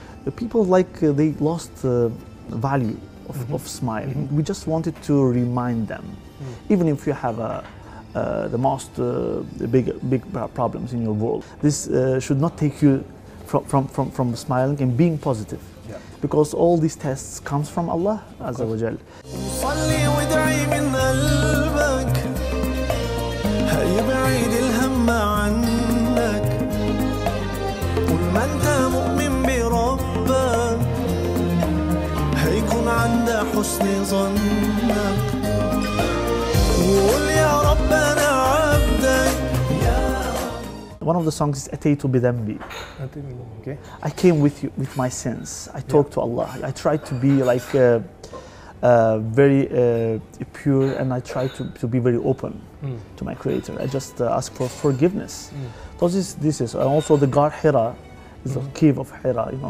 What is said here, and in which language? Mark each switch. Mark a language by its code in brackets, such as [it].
[en] The people they lost value of smiling. We just wanted to remind them, even if you have the most big problems in your world, this should not take you from smiling and being positive, because all these tests comes from Allah Azza wa Jal. [ar] صلي وادعي من قلبك يبعد الهم عنك طول ما انت مؤمن بربك هيكون عند حسن ظنك وقول يا رب انا عبدك. [en] One of the songs is [ar] أتيت بذنبي. [en] Okay. I came with my sins. I talked to Allah. I tried to be very pure, and I tried to be very open to my Creator. I just ask for forgiveness. This is and also the God Hira is the cave of Hira.